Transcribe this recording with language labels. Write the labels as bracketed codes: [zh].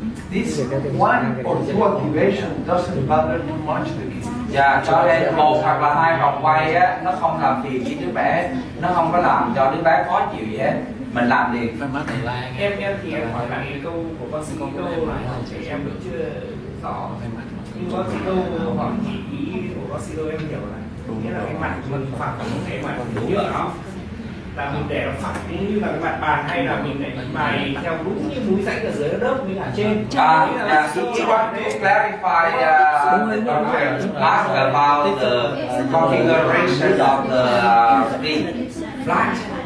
[en] This one or two activation doesn't bother too much the kids. [vi] Và cho nên một hoặc là hai vòng quay nó không làm phiền với đứa bé, nó không có làm cho đứa bé khó chịu gì hết, mình làm liền. Em thì em hỏi lại câu của bác sĩ câu là trẻ em vẫn chưa rõ, nhưng bác sĩ câu hỏi chỉ ý của bác sĩ câu em hiểu là nghĩa là cái mặt mình phẳng cái mặt nhựa đó là mình để nó phẳng cũng như là cái mặt bàn, hay là mình để bài theo đúng như núi rãnh ở dưới nó đớp với ở trên. [en] He want to clarify ask about the configuration of the flat.